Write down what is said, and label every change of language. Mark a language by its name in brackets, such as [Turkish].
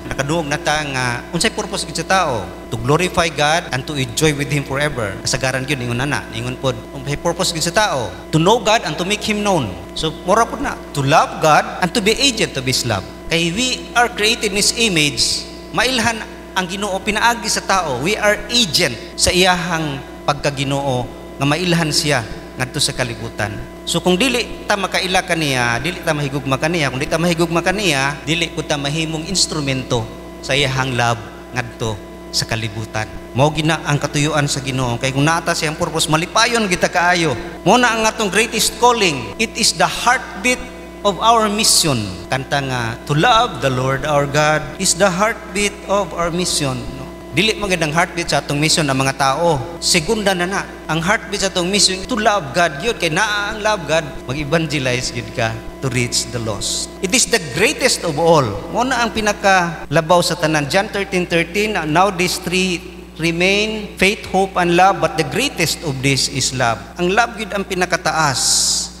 [Cebuano] Nakaduog na ta nga unsay purpose gyud sa tao? [English] To glorify God and to enjoy with Him forever. [Cebuano] Kasagaran gyud ingon ana, ingon pod Kung may purpose gid sa tao, [English] to know God and to make Him known. [Cebuano] So, mura po na, [English] to love God and to be agent of His love. [Cebuano] Kay [English] we are created in His image, [Cebuano] mailhan ang Ginoo pinaagi sa tao. [English] We are agent [Cebuano] sa iyahang pagkaginoo nga mailhan siya ngadto sa kalibutan. So kung dili ta makaila kaniya, dili ta mahigugma kaniya, kung dili ta mahigugma kaniya, dili ko ta mahimong instrumento sa iyahang love ngadto sa kalibutan. Mao gina ang katuyuan sa Ginoo. Kay kung naata siyang purpose, malipayon kita kaayo. Mo na ang atong greatest calling. [English] It is the heartbeat of our mission. [Cebuano] Kanta nga, [English] to love the Lord our God is the heartbeat of our mission. No? [Cebuano] Dili magandang heartbeat sa atong mission ng mga tao. Segunda na. Ang heartbeat sa atong mission, [English] to love God. [Cebuano] Yun, kay naa ang love God, mag-evangelize yun ka [English] to reach the lost. It is the greatest of all. [Cebuano] Mo na ang pinakalabaw sa tanan. [English] John 13:13, now these three remain, faith, hope, and love, but the greatest of this is love. [Cebuano] Ang love yun ang pinakataas.